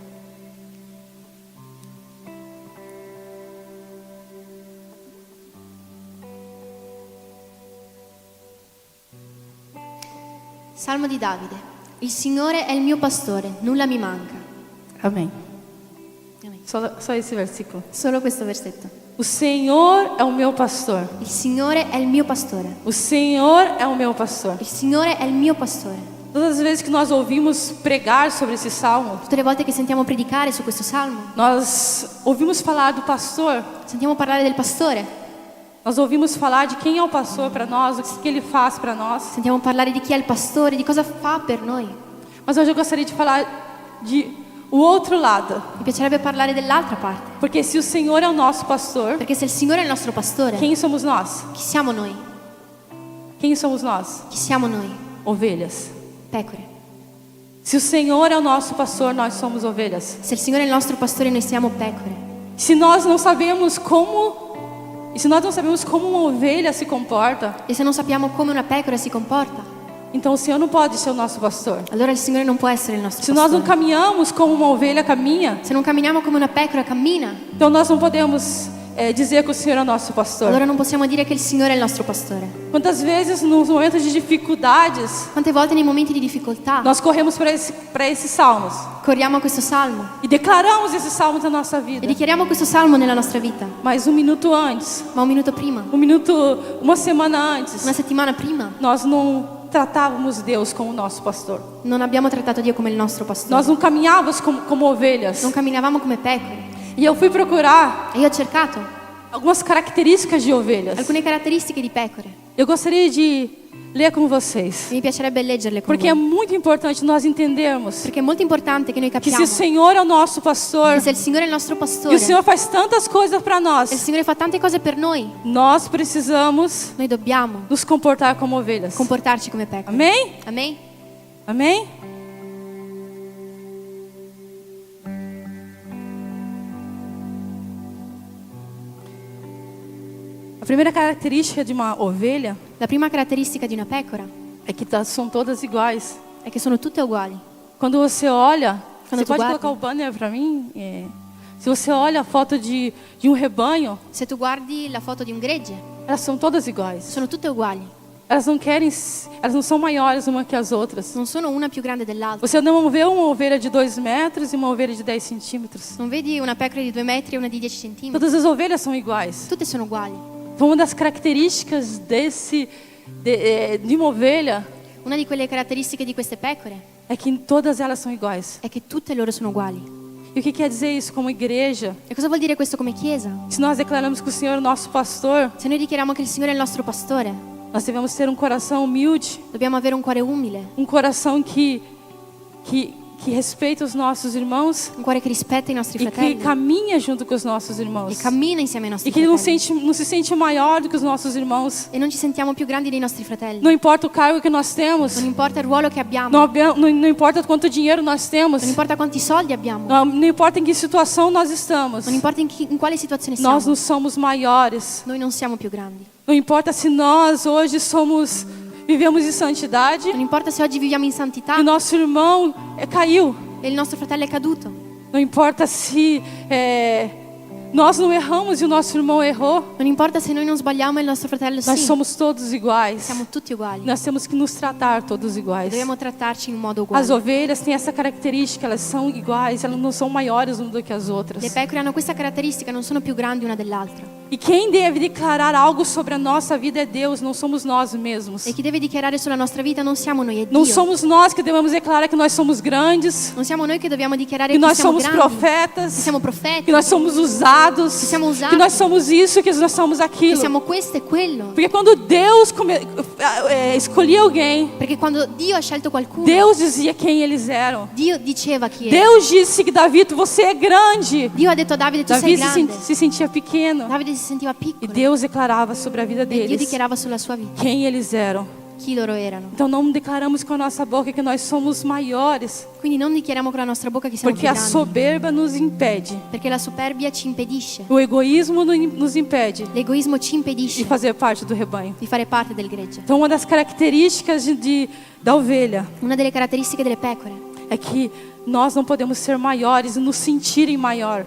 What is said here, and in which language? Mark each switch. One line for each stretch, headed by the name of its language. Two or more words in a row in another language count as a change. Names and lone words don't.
Italian: Salmo di Davide. Il Signore è il mio pastore, nulla mi manca.
Portuguese: Amém.
Italian: Amen.
Portuguese: Só esse versículo.
Italian: Solo questo versetto.
Portuguese: O Senhor é o meu pastor.
Italian: Il Signore è il mio pastore.
Portuguese: O Senhor é o meu pastor.
Italian: Il Signore è il mio pastore.
Portuguese: Todas as vezes que nós ouvimos pregar sobre esse salmo,
Italian: Tutte le volte che sentiamo predicare su questo salmo,
Portuguese: nós ouvimos falar do pastor,
Italian: sentiamo parlare del pastore,
Portuguese: nós ouvimos falar de quem é o pastor para nós, o que ele faz para nós.
Italian: sentiamo parlare di chi è il pastore, di cosa fa per noi.
Portuguese: Mas hoje eu gostaria de falar de o outro lado,
Italian: Mi piacerebbe parlare dell'altra parte,
Portuguese: porque se o Senhor é o nosso pastor,
Italian: perché se il Signore è il nostro pastore,
Portuguese: quem somos nós?
Italian: chi siamo noi?
Portuguese: Quem somos nós?
Italian: Chi siamo noi?
Portuguese: Ovelhas.
Italian: Pecore.
Portuguese: Se o Senhor é o nosso pastor, nós somos ovelhas.
Italian: Se il Signore è il nostro pastore, noi siamo pecore.
Portuguese: Se nós não sabemos como E se nós não sabemos como uma ovelha se comporta,
Italian: E se non sappiamo come una pecora si comporta,
Portuguese: então o Senhor não pode ser o nosso pastor.
Italian: allora il Signore non può essere il nostro
Portuguese: Se nós não
Italian: pastore.
Portuguese: caminhamos como uma ovelha caminha,
Italian: Se non camminiamo come una pecora cammina,
Portuguese: então nós não podemos dizer que o Senhor é o nosso pastor.
Italian: allora non possiamo dire che il Signore è il nostro pastore.
Portuguese: Quantas vezes nos momentos de dificuldades
Italian: Quante volte nei momenti di difficoltà
Portuguese: nós corremos para esses salmos
Italian: corriamo a questo salmo
Portuguese: e declaramos esses salmos na nossa
Italian: e
Portuguese: vida.
Italian: dichiariamo questo salmo nella nostra vita,
Portuguese: Mas um minuto antes,
Italian: ma un minuto prima,
Portuguese: uma semana antes,
Italian: una settimana prima,
Portuguese: nós não tratávamos Deus como nosso pastor.
Italian: non abbiamo trattato Dio come il nostro pastore.
Portuguese: Nós não caminhávamos como ovelhas.
Italian: Non camminavamo come pecore.
Portuguese: E eu fui procurar
Italian: E io ho cercato
Portuguese: algumas características de ovelhas.
Italian: alcune caratteristiche di pecore.
Portuguese: Eu gostaria de ler com vocês,
Italian: Mi piacerebbe leggerle con
Portuguese: porque é
Italian: voi,
Portuguese: muito importante nós entendermos
Italian: perché è molto importante che noi
Portuguese: que
Italian: capiamo
Portuguese: se o Senhor é o nosso pastor
Italian: che se il Signore è il nostro
Portuguese: e
Italian: pastore,
Portuguese: o Senhor faz tantas coisas para
Italian: e il
Portuguese: nós,
Italian: Signore fa tante cose per noi,
Portuguese: nós precisamos
Italian: noi dobbiamo
Portuguese: nos comportar como ovelhas.
Italian: comportarci come pecore.
Portuguese: Amém?
Italian: Amen?
Portuguese: Amém? A primeira característica de uma ovelha
Italian: La prima caratteristica di una pecora
Portuguese: é que são todas iguais.
Italian: è che sono tutte uguali.
Portuguese: Quando você olha,
Italian: Quando
Portuguese: você
Italian: tu
Portuguese: pode
Italian: guarda.
Portuguese: colocar o banner para mim? Se você olha a foto de um rebanho,
Italian: Se tu guardi la foto di un gregge,
Portuguese: elas são todas iguais.
Italian: sono tutte uguali.
Portuguese: Elas não são maiores uma que as outras.
Italian: Non sono una più grande dell'altra.
Portuguese: Você não vê uma ovelha de 2 metros e uma ovelha de 10 centímetros.
Italian: Non vedi una pecora di 2 metri e una di 10 centimetri.
Portuguese: Todas as ovelhas são iguais.
Italian: Tutte sono uguali.
Portuguese: Uma das características de uma ovelha
Italian: Una di quelle caratteristiche di queste pecore
Portuguese: é que todas elas são iguais.
Italian: è che tutte loro sono uguali.
Portuguese: E o que quer dizer isso como igreja?
Italian: E cosa vuol dire questo come Chiesa?
Portuguese: Se nós declaramos que o Senhor é o nosso pastor,
Italian: Se noi dichiariamo che il Signore è il nostro pastore,
Portuguese: nós devemos ter um coração humilde,
Italian: dobbiamo avere un cuore umile,
Portuguese: um coração que respeita os nossos irmãos
Italian: un cuore che rispetta i nostri
Portuguese: e que
Italian: fratelli
Portuguese: caminha junto com os nossos
Italian: e
Portuguese: irmãos.
Italian: cammina insieme ai nostri
Portuguese: E que não
Italian: fratelli.
Portuguese: se sente maior do que os nossos irmãos.
Italian: E non ci sentiamo più grandi dei nostri fratelli.
Portuguese: Não importa o cargo que nós temos,
Italian: Non importa il ruolo che abbiamo,
Portuguese: não importa quanto dinheiro nós temos,
Italian: non importa quanti soldi abbiamo,
Portuguese: não importa em que situação nós estamos,
Italian: non importa in quale situazione siamo,
Portuguese: nós não somos maiores.
Italian: noi non siamo più grandi.
Portuguese: Não importa se nós hoje vivemos em santidade
Italian: Non importa se oggi viviamo in santità
Portuguese: e nosso irmão caiu.
Italian: e il nostro fratello è caduto.
Portuguese: Não importa se nós não erramos e o nosso irmão errou.
Italian: Non importa se noi non sbagliamo e il nostro fratello
Portuguese: Nós
Italian: sì.
Portuguese: somos todos iguais.
Italian: Siamo tutti uguali.
Portuguese: Nós temos que nos tratar todos iguais.
Italian: Dobbiamo trattarci in un modo
Portuguese: As
Italian: uguale.
Portuguese: ovelhas têm essa característica, elas são iguais, elas não são maiores umas do que as outras.
Italian: Le pecore hanno questa caratteristica, non sono più grandi una dell'altra.
Portuguese: E quem deve declarar algo sobre a nossa vida é Deus, não somos nós mesmos.
Italian: E chi deve dichiarare sulla nostra vita non siamo noi, è
Portuguese: Não
Italian: Dio.
Portuguese: somos nós que devemos declarar que nós somos grandes,
Italian: Non siamo noi che dobbiamo dichiarare
Portuguese: que
Italian: che
Portuguese: nós
Italian: siamo
Portuguese: somos
Italian: grandi, che
Portuguese: profetas,
Italian: siamo profeti,
Portuguese: que nós somos usados,
Italian: Que siamo usati.
Portuguese: que nós somos isso, que nós somos
Italian: che
Portuguese: aquilo.
Italian: siamo questo e quello.
Portuguese: Porque quando Deus escolhia alguém,
Italian: Perché quando Dio ha scelto qualcuno,
Portuguese: Deus dizia quem eles eram.
Italian: Dio diceva chi era.
Portuguese: Deus disse que Davi, você é grande.
Italian: Dio ha detto a Davide, tu sei
Portuguese: Davi
Italian: grande.
Portuguese: se sentia pequeno.
Italian: Davide si sentiva
Portuguese: E
Italian: piccolo.
Portuguese: Deus declarava sobre a vida
Italian: E Dio
Portuguese: deles
Italian: dichiarava sulla sua vita
Portuguese: quem eles eram.
Italian: chi loro erano.
Portuguese: Então não declaramos com a nossa boca que nós somos maiores,
Italian: Quindi non dichiariamo con la nostra bocca che siamo
Portuguese: porque
Italian: più
Portuguese: a
Italian: grandi.
Portuguese: soberba nos impede,
Italian: Perché la superbia ci impedisce.
Portuguese: o egoísmo nos impede
Italian: L'egoismo ci
Portuguese: de
Italian: impedisce
Portuguese: fazer parte do rebanho.
Italian: di fare parte del gregge.
Portuguese: Então uma das características da ovelha
Italian: Una delle caratteristiche delle pecore
Portuguese: é que nós não podemos ser maiores e nos sentirem maior.